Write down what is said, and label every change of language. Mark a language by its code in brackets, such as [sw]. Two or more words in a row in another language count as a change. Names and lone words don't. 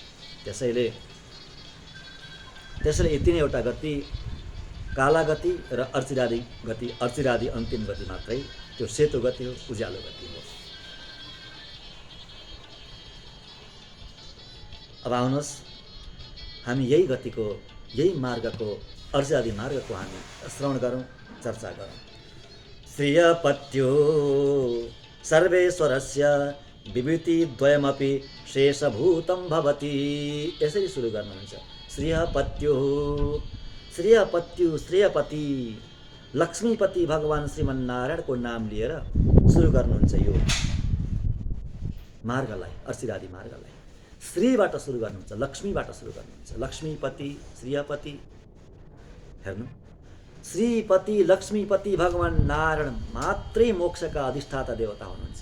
[ne] त्यसैले यी तीनवटा गति, काला गति र अर्चिरादि गति, अर्चिरादि अन्तिम गति मात्रै त्यो सेतो गति हो, उज्यालो गति हो। अब आउनुहोस् हामी यही गतिको, यही मार्गको, अर्चिरादि मार्गको हामी श्रवण गरौँ, चर्चा गरौँ। [sa] श्रियपत्यो सर्वेश्वरस्य विभूतिद्वयमपि शेषभूतं भवति। [ne] यसरी सुरु गर्नुहुन्छ। श्रियपत्यो, श्रेयपति लक्ष्मीपति भगवान श्रीमन्नारायणको नाम लिएर सुरु गर्नुहुन्छ यो मार्गलाई, अर्चिरादि मार्गलाई। श्रीबाट सुरु गर्नुहुन्छ, लक्ष्मीबाट सुरु गर्नुहुन्छ। लक्ष्मीपति, श्रियपति, हेर्नु, श्रीपति लक्ष्मीपति भगवान नारायण मात्रै मोक्षका अधिष्ठाता देवता हुनुहुन्छ।